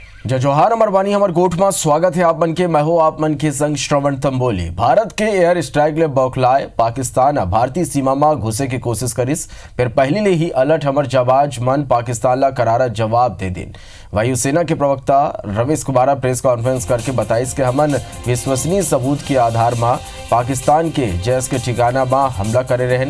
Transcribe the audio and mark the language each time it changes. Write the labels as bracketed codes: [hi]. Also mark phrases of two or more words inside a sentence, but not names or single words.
[hne] जय जोहार अमर बानी हमर गोठ में स्वागत है आप मन के। मैं हो आप मन के संग श्रवण तंबोली। भारत के एयर स्ट्राइक ले बौखलाए पाकिस्तान भारतीय सीमा में घुसे की कोशिश करिस, फिर पहले ले ही अलर्ट हमर जवाज मन पाकिस्तान ला करारा जवाब दे दिन। वायुसेना के प्रवक्ता रवीश कुमार प्रेस कॉन्फ्रेंस करके बताइस कि हमन विश्वसनीय सबूत के आधार में पाकिस्तान के जैश के ठिकाना में हमला करे रहन।